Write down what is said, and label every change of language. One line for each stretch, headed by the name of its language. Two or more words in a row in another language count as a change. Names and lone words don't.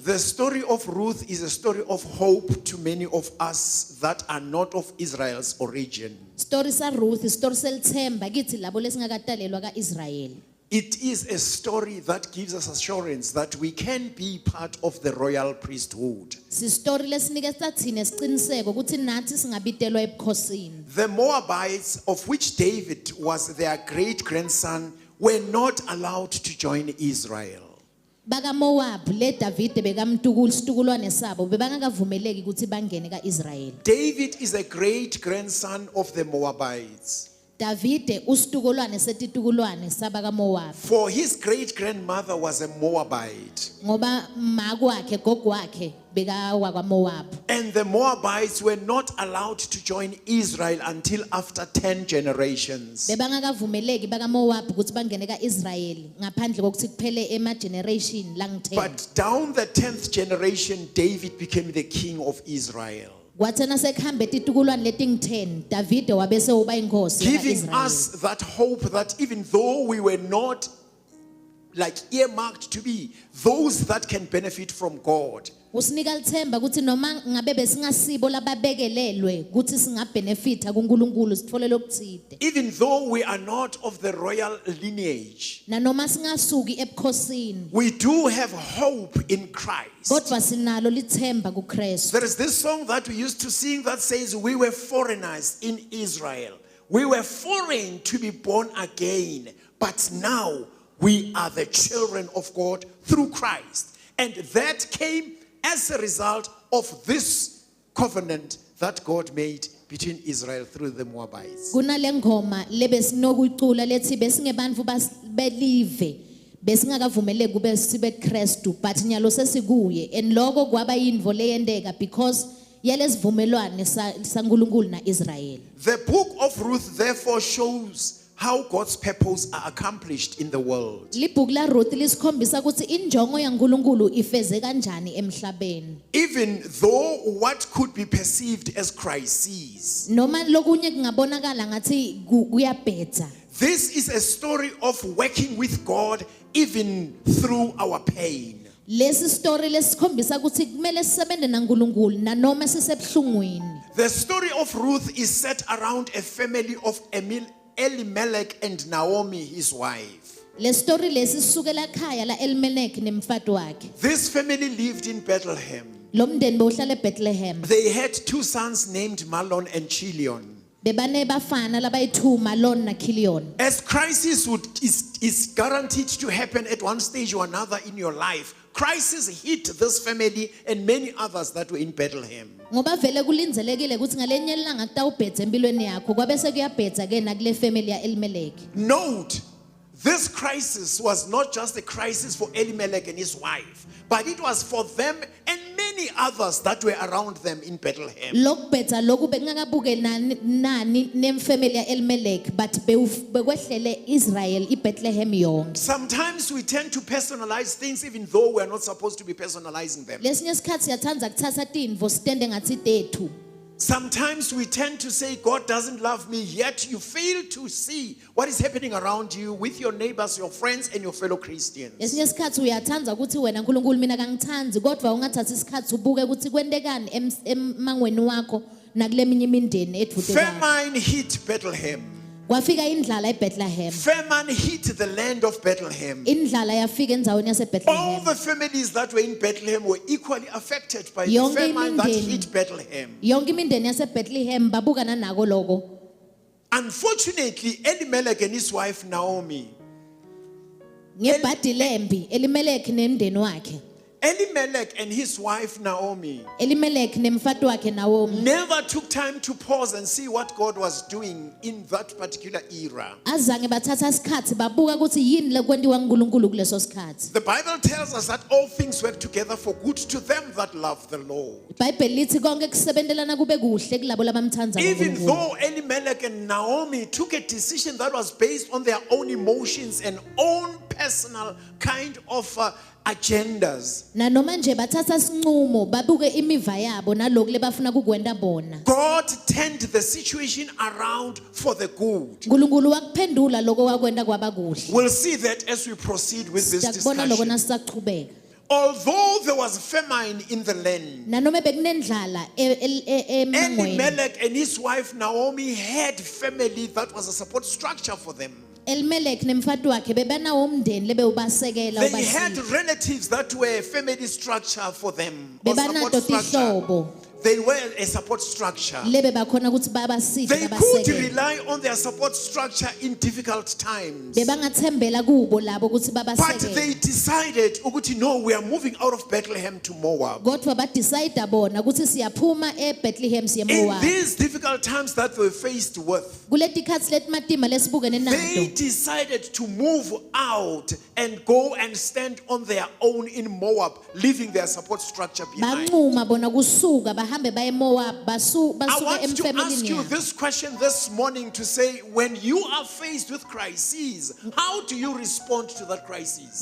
English: The story of Ruth is a story of hope to many of us that are not of Israel's origin.
Swati: Story sa Ruth, story selithemba kithi labo lesingakatalelwa kaIsrael.
English: It is a story that gives us assurance that we can be part of the royal priesthood.
Swati: Si story lesinikeza thina isiqiniseko ukuthi nathi singabitelwa ebukhosini.
English: The Moabites, of which David was their great grandson, were not allowed to join Israel.
Swati: Baka Moab le Davide bekamtukulu situkulwane sabo bebangakavumeleki ukuthi bangene kaIsrael.
English: David is a great grandson of the Moabites.
Swati: Davide usitukulwane setitukulwane sabaka Moab
English: For his great grandmother was a Moabite.
Swati: ngoba makwakhe gogwakhe beka wakwa Moab
English: And the Moabites were not allowed to join Israel until after 10 generations.
Swati: bebangakavumeleki baka Moab ukuthi bangene kaIsrayeli ngaphandle kokuthi kuphele ema generation lang 10
English: But down the 10th generation, David became the king of Israel,
Swati: kwathena sekhambe titukulwane leting10 Davide wabese uba inkosi
English: giving
Swati: kaIsrayeli
English: us that hope that even though we were not like earmarked to be those that can benefit from God,
Swati: usinika lithemba ukuthi noma ngabe besingasibo lababekelelwe ukuthi singabenefita kuNkulunkulu sithole lokuthide
English: even though we are not of the royal lineage,
Swati: na noma singasuki ebukhosini
English: we do have hope in Christ.
Swati: kodwa sinalo lithemba kuKristu
English: There is this song that we used to sing that says, we were foreigners in Israel. We were foreign to be born again. But now we are the children of God through Christ. And that came as a result of this covenant that God made between Israel through the Moabites.
Swati: kunale ngoma lebesinokuyicula lethi besingebantu belive besingakavumeleki kube sibe Kristu but nyalo sesikuye and lokho kwaba yinvo leyendeka because yalesivumelwane saNkulunkulu naIsrael.
English: The book of Ruth therefore shows how God's purpose are accomplished in the world.
Swati: Libhuku la Ruth lisikhombisa ukuthi injongo yaNkulunkulu ifeze kanjani emhlabeni.
English: Even though what could be perceived as crises,
Swati: Noma lokunye kungabonakala ngathi kuyabhetha.
English: this is a story of working with God even through our pain.
Swati: Lesi story lesikhombisa ukuthi kumele sisebenzele naNkulunkulu nanoma sisebhlungwini.
English: The story of Ruth is set around a family of Elimelech and Naomi, his wife.
Swati: Le story lesi sisukela ekhaya la Elimelech nemfati wakhe.
English: This family lived in Bethlehem.
Swati: Lo mndeni bowuhlala eBethlehem.
English: They had two sons named Mahlon and Chilion.
Swati: Bebane bafana labayi2 Mahlon na Chilion.
English: As crisis is guaranteed to happen at one stage or another in your life, crisis hit this family and many others that were in Bethlehem.
Swati: Ngoba vele kulindzelekile ukuthi ngalenye ilanga kutawubhetha empilweni yakho kwabese kuyabhetha ke nakule family ya Elimelech.
English: Note, this crisis was not just a crisis for Elimelech and his wife, but it was for them and many others that were around them in Bethlehem.
Swati: Lokubhetha lokhu bekungakabuke nani nemfamily ya Elimelech but bekwehlele Israel iBethlehem yonke.
English: Sometimes we tend to personalize things even though we are not supposed to be personalizing them.
Swati: Lesinye isikhathi siyathanda kuthatha tintfo sitende ngathi tethu.
English: Sometimes we tend to say God doesn't love me, yet you fail to see what is happening around you with your neighbors, your friends, and your fellow Christians.
Swati: Lesinye isikhathi uyathanda ukuthi wena uNkulunkulu mina kangithanzi kodwa ungathathi isikhathi ubuke ukuthi kwendekani emangweni wakho nakuleminye imindeni edvude kwakho.
English: Famine hit Bethlehem.
Swati: Kwafika indlala eBethlehem.
English: Famine hit the land of Bethlehem.
Swati: Indlala yafika endzaweni
English: All
Swati: yaseBethlehem.
English: the families that were in Bethlehem were equally affected by the
Swati: Yonke
English: famine that
Swati: imindeni.
English: hit Bethlehem.
Swati: Yonke imindeni yaseBethlehem babuka nanako lokho.
English: Unfortunately, Elimelech and his wife Naomi,
Swati: Ngebhadi lembi Elimelech nemndeni wakhe.
English: Elimelech and his wife Naomi
Swati: Elimelech nemfati wakhe Naomi.
English: never took time to pause and see what God was doing in that particular era.
Swati: Azange bathatha isikhathi babuka ukuthi yini lekwenziwa uNkulunkulu kuleso sikhathi.
English: The Bible tells us that all things work together for good to them that love the Lord.
Swati: iBhayibheli lithi konke kusebendelana kube kuhle kulabo labamthandayo
English: Even
Swati: uNkulunkulu.
English: though Elimelech and Naomi took a decision that was based on their own emotions and own personal kind of agendas,
Swati: Na noma nje bathatha isinqumo babuke imiva yabo nalokho lebafuna kukwenda bona.
English: God turned the situation around for the good.
Swati: uNkulunkulu wakuphendula lokho wakwenda kwaba kuhle.
English: We'll see that as we proceed with this
Swati: Siyakubona lokho
English: discussion.
Swati: nasaqhubeka.
English: Although there was famine in the land,
Swati: Na noma bekunendlala emangweni.
English: Elimelech and his wife Naomi had family that was a support structure for them.
Swati: Elimelech nemfati wakhe bebanawo umndeni lebewubasekela
English: They had
Swati: ubasiza.
English: relatives that were family structure for them. Or
Swati: Bebanato
English: support structure.
Swati: tihlobo
English: they were a support structure.
Swati: lebe bakhona ukuthi babaside
English: They could
Swati: babasekele
English: rely on their support structure in difficult times.
Swati: bebangathembela kubo labo ukuthi
English: But
Swati: babasekele
English: they decided, ukuthi, no, we are moving out of Bethlehem to Moab.
Swati: kodwa badecide bona ukuthi siyaphuma eBethlehem siye
English: In
Swati: eMoab
English: these difficult times that they were faced with,
Swati: kuleti khathi letimatima lesibukene
English: they
Swati: nato
English: decided to move out and go and stand on their own in Moab, leaving their support structure behind.
Swati: banquma bona kusuka bahambe baye eMoab
English: I
Swati: basuka
English: want to ask
Swati: emfamilini
English: you
Swati: yabo
English: this question this morning to say, when you are faced with crises, how do you respond to that crisis?